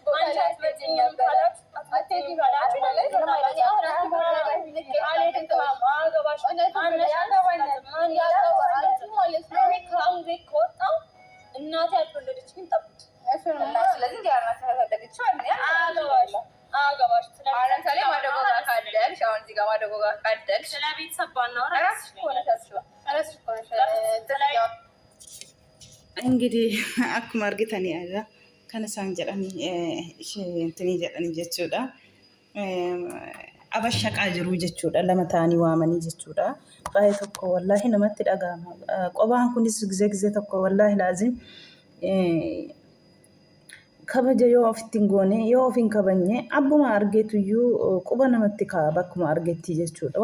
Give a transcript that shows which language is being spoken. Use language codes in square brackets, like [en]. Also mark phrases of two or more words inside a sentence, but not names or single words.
[am] አንቺ አትመጪኝ ካላችሁ አትሄጂ ካላችሁ ከወጣሁ እናቴ አልወለደችኝም። ጠብቂ። ስለዚህ አገባሽ ለምሳሌ ማደጎ ጋር ካደግሽ አሁን እዚህ ጋር ማደጎ ጋር ካደግሽ ስለ ቤተሰብ ባናወራ [om] እንግዲህ akkuma argitanii egaa kan isaan jedhanii intini jedhanii jechuudha. Abashaqaa jiru jechuudha. Lama ta'anii waamanii jechuudha. Baay'ee tokko wallaahi namatti dhagahama. Qophaan kunis gizee tokko wallaahi laazim kabaja yoo ofitti hin goone yoo of hin kabajne abbuma argeetuyyuu quba namatti ka'a bakkuma argeetti jechuudha.